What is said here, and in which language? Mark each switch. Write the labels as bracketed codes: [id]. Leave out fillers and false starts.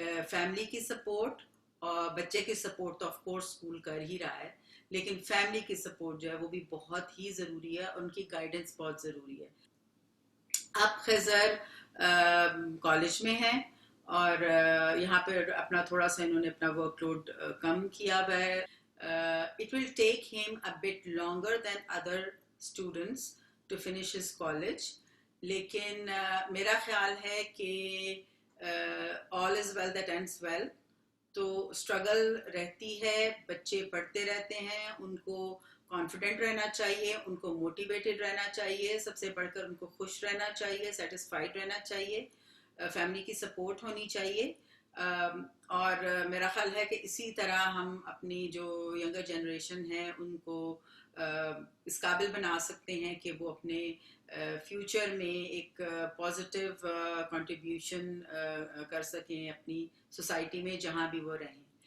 [ur] Family کی support اور بچے کی سپورٹ تو آف کورس اسکول کر ہی رہا ہے لیکن فیملی کی سپورٹ جو ہے وہ بھی بہت ہی ضروری ہے ان کی گائیڈنس بہت ضروری ہے. اب خضر کالج میں ہیں اور یہاں پہ اپنا تھوڑا سا انہوں نے اپنا ورک لوڈ کم کیا ہوا ہے. [en] It will take him a bit longer than other students to finish his college [ur] لیکن میرا خیال ہے کہ [en] all is well that ends well. [ur] تو اسٹرگل رہتی ہے بچے پڑھتے رہتے ہیں ان کو کانفیڈنٹ رہنا چاہیے ان کو موٹیویٹڈ رہنا چاہیے سب سے بڑھ کر ان کو خوش رہنا چاہیے سیٹسفائیڈ رہنا چاہیے فیملی کی سپورٹ ہونی چاہیے. اور میرا خیال ہے کہ اسی طرح ہم اپنی جو ینگر جنریشن ہے ان کو اس قابل بنا سکتے ہیں کہ وہ اپنے فیوچر میں ایک پازیٹیو کنٹریبیوشن کر سکیں اپنی سوسائٹی میں جہاں بھی وہ رہیں.